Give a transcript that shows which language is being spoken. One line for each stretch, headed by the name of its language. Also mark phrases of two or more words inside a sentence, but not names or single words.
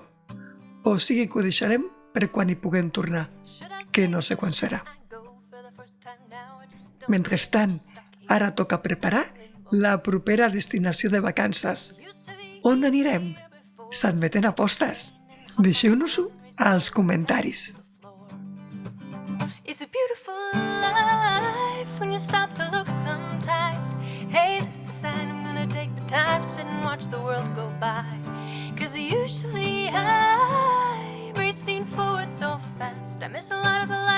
Catalan: O sigui que ho deixarem per quan hi puguem tornar, que no sé quan serà. Mentrestant, ara toca preparar la propera destinació de vacances. On anirem? S'admeten apostes. Deixeu-nos-ho als comentaris.
English: It's a beautiful life when you stop to look sometimes. Hey, this is a sign I'm gonna take the time to sit and watch the world go by. 'Cause usually I'm racing forward so fast. I miss a lot of